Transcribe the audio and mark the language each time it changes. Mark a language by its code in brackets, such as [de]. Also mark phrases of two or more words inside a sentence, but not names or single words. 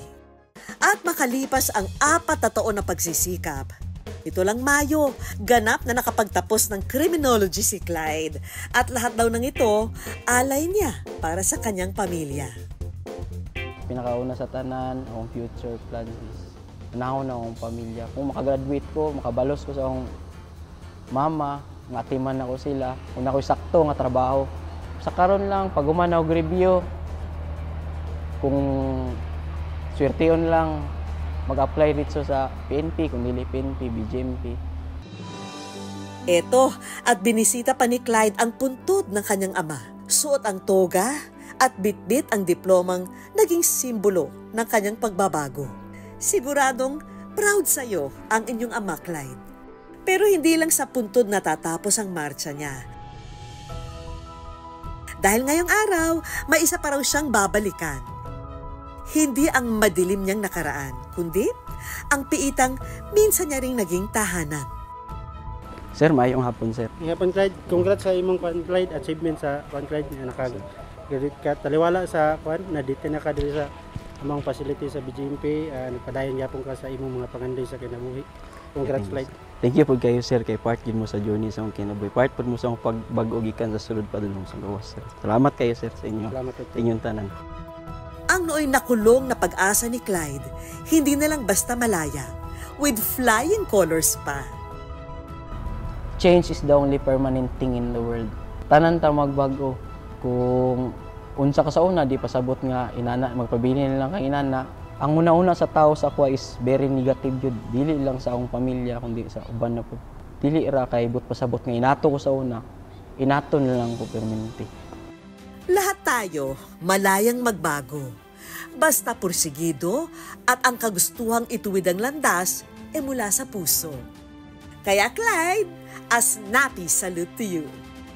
[tl] At makalipas ang 4 na taon na pagsisikap, ito lang Mayo, ganap na nakapagtapos ng criminology si Clyde. At lahat daw ng ito, alay niya para sa kanyang pamilya. [ceb] Pinakauna sa tanan, akong [en] future plans [ceb] is unahon na akong pamilya. Kung makagraduate ko, makabalos ko sa akong mama, nga atiman ako sila, kung ako'y sakto nga trabaho. Sa karon lang, pag umanaw og review, kung swerteon lang, mag-apply dito sa PNP, kung dili PNP, BJMP. [tl] Eto, at binisita pa ni Clyde ang puntod ng kanyang ama. Suot ang toga at bitbit ang diplomang naging simbolo ng kanyang pagbabago. Siguradong proud sa'yo ang inyong ama, Clyde. Pero hindi lang sa puntod natatapos ang marcha niya. Dahil ngayong araw, may isa pa raw siyang babalikan. Hindi ang madilim niyang nakaraan, kundi ang piitang minsan niya ring naging tahanan. [ceb] Sir, maayong hapon, sir. Hapon, Clyde. Congrats sa imong Clyde achievement sa Clyde na nakagraduate ka. Taliwala sa na-detain na ka dito sa among facility sa BJMP. Nagpadayon yapon ka sa imong mga pangandoy sa kinabuhi. Congrats, Clyde. [en] Thank you [ceb] po kayo, sir, kay part mo sa journey sa akong kinabuhi. Part po mo sa akong pagbag-o gikan sa sulod pa dun sa gawas, sir. Salamat kayo, sir, sa inyo. Salamat po. Inyong tanan. [tl] Ang nooy nakulong na pag-asa ni Clyde, hindi na lang basta malaya, [en] with flying colors pa. Change is the only permanent thing in the world. [ceb] Tanan ta magbago. Kung unsa ka sa una, di pasabot nga inana, magpabili na lang kang inana. Ang una-una sa tao sa ako is [en] very negative [ceb] yun. Dili lang sa akong pamilya, kundi sa uban na po. Dili ra kay but pasabot nga inato ko sa una. Inato na lang ko permanente. [tl] Lahat tayo malayang magbago. Basta pursigido at ang kagustuhang ituwid ang landas mula sa puso. Kaya Clyde, [en] a snappy salute to you.